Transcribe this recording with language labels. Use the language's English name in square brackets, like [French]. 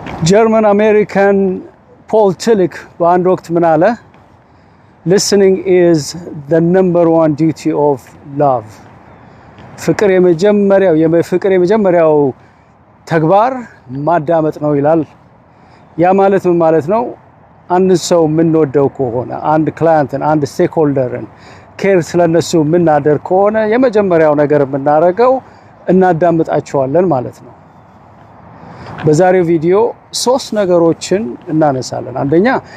[Amharic] German American Paul Tillich በአንድ ወቅት ምን አለ? [English] Listening is the number one duty of love. [Amharic] ፍቅር የመጀመሪያው ተግባር ማዳመጥ ነው ይላል። ያ ማለት ምን ማለት ነው? አንድ ሰው የምንወደው ከሆነ አንድ ክላይንትን አንድ ስቴክሆልደርን ኬር ስለነሱ የምናደርግ ከሆነ የመጀመሪያው ነገር የምናደርገው እናዳምጣቸዋለን ማለት ነው። በዛሬው ቪዲዮ 3 ነገሮችን እናነሳለን። አንደኛ